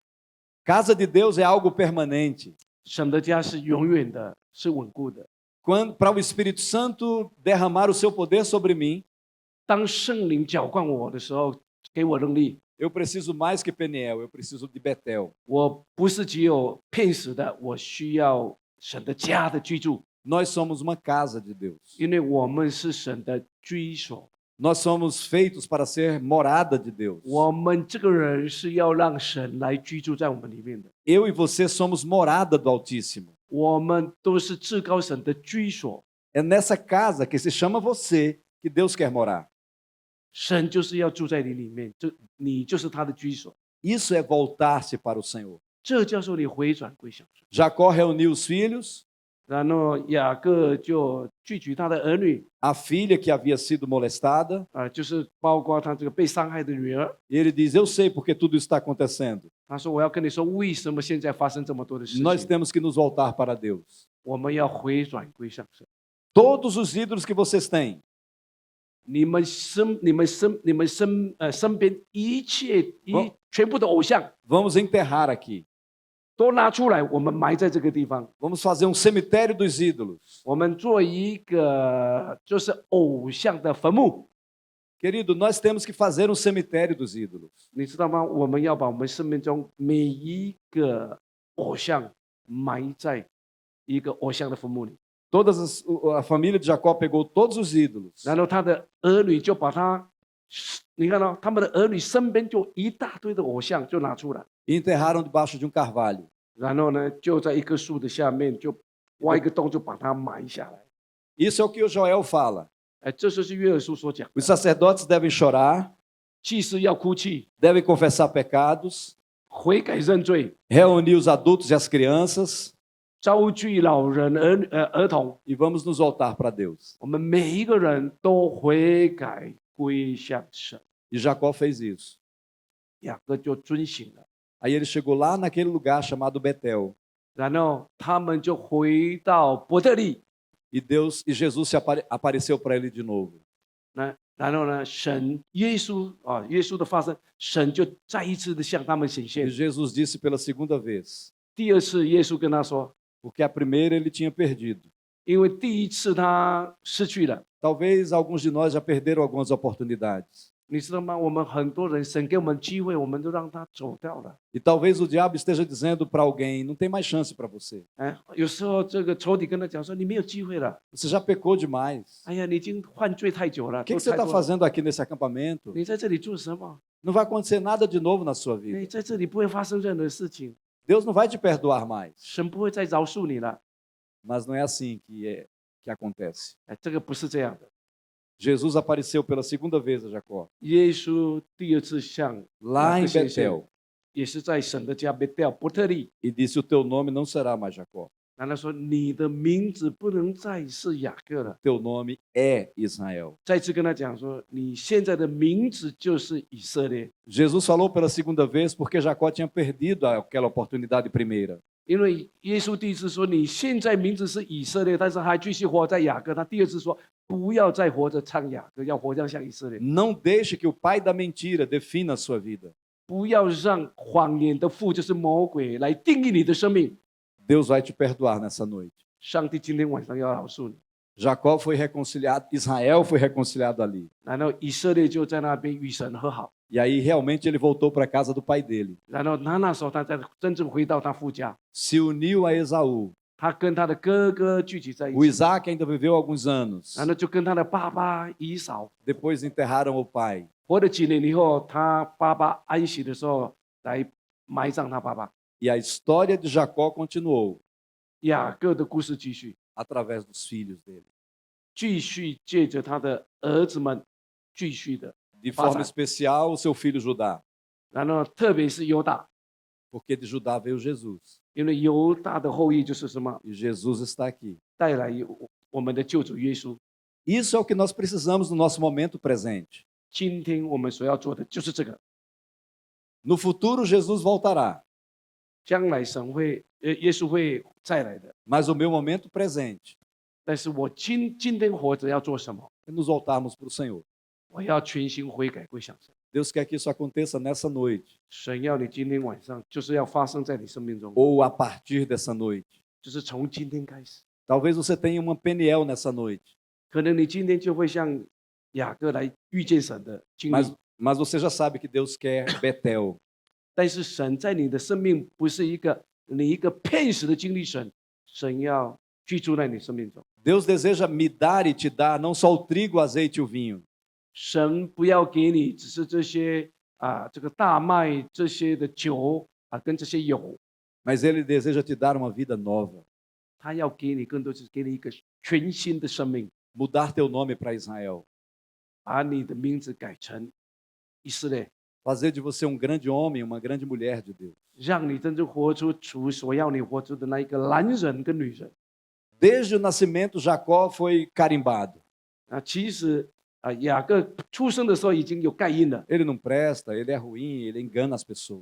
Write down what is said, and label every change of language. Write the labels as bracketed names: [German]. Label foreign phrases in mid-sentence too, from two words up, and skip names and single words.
[Portuguese] Casa de Deus é algo permanente. [Chinese] 神的家是永远的，是稳固的。 [Portuguese] Para o Espírito Santo derramar o seu poder sobre mim, [Chinese] 当圣灵浇灌我的时候，给我能力， [Portuguese] eu preciso mais que Peniel, eu preciso de Betel. [Chinese] 我不是只有片时的，我需要神的家的居住， [Portuguese] Nós somos uma casa de Deus. [Chinese] 因为我们是神的居所。 [Portuguese] Nós somos feitos para ser morada de Deus. [Chinese] 我们这个人是要让神来居住在我们里面的， [Portuguese] Eu e você somos morada do Altíssimo. [Chinese] 我们都是至高神的居所。 [Portuguese] É nessa casa que se chama você que Deus quer morar. [Chinese] 神就是要住在你里面，你就是他的居所。 [Portuguese] Isso é voltar-se para o Senhor. [Chinese] 这叫做你回转归向神。 [Portuguese] Jacó reuniu os filhos, [Chinese] 然后雅各就聚集他的儿女， [Portuguese] a filha que havia sido molestada, [Chinese] 就是包括他这个被伤害的女儿。 [Portuguese] e ele diz: Eu sei porque tudo isso está acontecendo. [Chinese] 他说：“我要跟你说，为什么现在发生这么多的事情？ [Portuguese] Nós temos que nos voltar para Deus. [Chinese] 我们要回转归向神。 [Portuguese] Todos os ídolos que vocês têm, [Chinese] 你们身边全部的偶像， [Portuguese] vamos enterrar aqui. [Chinese] 都拿出来，我们埋在这个地方。 [Portuguese] Vamos fazer um cemitério dos ídolos. [Chinese] 我们做一个就是偶像的坟墓， [Portuguese] Querido, nós temos que fazer um cemitério dos ídolos. [Chinese] 你知道吗？我们要把我们生命中每一个偶像埋在一个偶像的坟墓里， [Portuguese] A família de Jacó pegou todos os ídolos. [Chinese] 然后他的儿女就把他，你看到、他们的儿女身边就一大堆的偶像就拿出来， [Portuguese] E enterraram debaixo de um carvalho. [Chinese] 然后呢就在一棵树的下面就挖一个洞就把它埋下来。 [Portuguese] Isso é o que o Joel fala. [Chinese] 哎，这就是约珥书所讲的， [Portuguese] Os sacerdotes devem chorar, [Chinese] 祭司要哭泣， [Portuguese] devem confessar pecados, [Chinese] 悔改认罪， [Portuguese] reunir os adultos e as crianças [Chinese] 招聚老人、儿童， [Portuguese] e vamos nos voltar para Deus. [Chinese] 我们每一个人都悔改归向神。 [Portuguese] E Jacó fez isso. [Chinese] 雅各就遵行了， [Portuguese] Aí ele chegou lá naquele lugar chamado Betel. [Chinese] 然后他们就回到伯特利， [Portuguese] E Jesus apareceu para ele de novo. [Chinese] 然后呢，耶稣的发生，神就再一次的向他们显 [Portuguese] E [Chinese] 现。 [Portuguese] Jesus disse pela segunda vez, [Chinese] 第二次，耶稣跟他说， [Portuguese] porque a primeira ele tinha perdido. [Chinese] 因为第一次他失去了， [Portuguese] Talvez alguns de nós já perderam algumas oportunidades. [Chinese] 你知道吗？我们很多人，神给我们机会，我们都让他走掉了。 [Portuguese] E talvez o diabo esteja dizendo para alguém, não tem mais chance para você. [Chinese] 哎，有时候这个仇敌跟他讲说，你没有机会了。 [Portuguese] Você já pecou demais. [Chinese] 哎呀，你已经犯罪太久了。 [Portuguese] O que [Chinese] 都 [Portuguese] você [Chinese] 太 [Portuguese] está [Chinese] 多了 [Portuguese] fazendo aqui nesse acampamento? [Chinese] 你在这里做什么？ [Portuguese] Não vai acontecer nada de novo na sua [Chinese] 你 [Portuguese] vida. [Chinese] 在这里不会发生任何事情， [Portuguese] Deus não vai te perdoar mais. [Chinese] 神不会再饶恕你了。 [Portuguese] Mas não é assim que acontece. [Chinese] 哎，这个不是这样的。 [Portuguese] Jesus apareceu pela segunda vez a Jacó, [Chinese] 耶稣第二次向 [Portuguese] lá [Chinese] 雅 [Portuguese] em [Chinese] 各显现， [Portuguese] Betel, [Chinese] 也是在神的家贝调伯特利。 [Portuguese] e disse: O teu nome não será mais Jacó, [Chinese] 然后说：“你的名字不能再是雅各了。 [Portuguese] teu nome é Israel. ” [Chinese] 再次跟他讲说：“你现在的名字就是以色列。 [Portuguese] Jesus falou pela segunda vez porque Jacó tinha perdido aquela oportunidade primeira. ” [Chinese] 因为耶稣第一次说：“你现在名字是以色列，但是还继续活在雅各。” 他第二次说：“不要再活着唱雅各，要活着像以色列。 [Portuguese] Não deixe que o pai da mentira defina a sua vida. [Chinese] 不要让谎言的父，就是魔鬼，来定义你的生命。 [Portuguese] Deus vai te perdoar nessa noite. [Chinese] 上帝今天晚上要饶恕你。” [Portuguese] Jacó foi reconciliado, Israel foi reconciliado ali. [Chinese] 然后以色列就在那边与神和好。 [Portuguese] E aí realmente ele voltou para a casa do pai dele. [Chinese] 然后他那时候他才真正回到他父家， [Portuguese] Se uniu a Esaú. [Chinese] 他跟他的哥哥聚集在一 [Portuguese] O [Chinese] 起， [Portuguese] Isaac ainda viveu alguns anos. [Chinese] 然后就跟他的爸爸以扫。 [Portuguese] Depois enterraram o pai. [Chinese] 活了几年以后，他爸爸安息的时候来埋葬他爸爸。 [Portuguese] E a história de Jacó continuou [Chinese] 雅各的故事继续， [Portuguese] através dos filhos dele. [Chinese] 继续借着他的儿子们继续的， [Portuguese] De forma Passa. especial, o seu filho Judá. [Chinese] 然后特别是犹大， [Portuguese] Porque de Judá veio Jesus. [Chinese] 因为犹大的后裔就是什么， [Portuguese] E Jesus está aqui. [Chinese] 带来我们的救主耶稣。 [Portuguese] Isso é o que nós precisamos no nosso momento presente. [Chinese] 今天我们所要做的就是这个。 [Portuguese] No futuro, Jesus voltará. [Chinese] 将来神会，耶稣会再来的。 [Portuguese] Mas o meu momento presente [Chinese] 但是我今天活着要做什么？ [Portuguese] é nos voltarmos para o Senhor. [Chinese] 我要全心悔改归向神。 [Portuguese] Deus quer que isso aconteça nessa noite, [Chinese] 神要你今天晚上就是要发生在你生命中， [Portuguese] ou a partir dessa noite. [Chinese] 就是从今天开始。 [Portuguese] Talvez você tenha uma Peniel nessa noite, [Chinese] 可能你今天就会像雅各来遇见神的经历， [Portuguese] mas você já sabe que Deus quer Betel. [Chinese] 但是神在你的生命不是你一个片时的经历神，神要居住在你生命中。 [Portuguese] Deus deseja me dar e te dar não só o trigo, o azeite e o vinho. [Chinese] 神不要给你只是这些这个大麦这些的酒跟这些油， [Portuguese] Mas Ele deseja te dar uma vida nova. [Chinese] 他要给你更多是给你一个全新的生命， [Portuguese] Mudar teu nome para Israel. [Chinese] 把你的名字改成以色列， [Portuguese] Fazer de você um grande homem, uma grande mulher de Deus. [Chinese] 让你真正活出主所要你活出的那一个男人跟女人。 [Portuguese] Desde o nascimento, Jacó foi carimbado. [Chinese] 其实雅各出生的时候已经有盖印了， [Portuguese] Ele não presta, ele é ruim, ele engana as pessoas.